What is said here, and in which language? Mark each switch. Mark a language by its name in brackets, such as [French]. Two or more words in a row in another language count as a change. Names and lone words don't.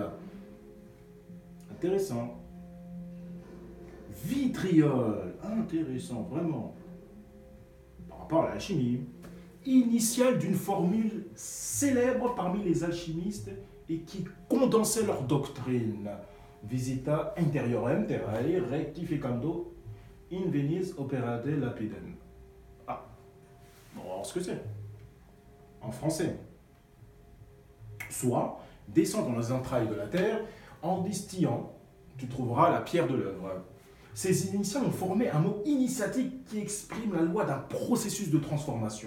[French] Intéressant. Vitriol, intéressant, vraiment. Par rapport à l'alchimie. Initiale d'une formule célèbre parmi les alchimistes et qui condensait leur doctrine. [Latin] Visita interiorem terrae rectificando in venis operate lapidem. [French] Ah, on va voir ce que c'est. En français. Soit, descends dans les entrailles de la terre, en distillant, tu trouveras la pierre de l'œuvre. Ces initiales ont formé un mot initiatique qui exprime la loi d'un processus de transformation.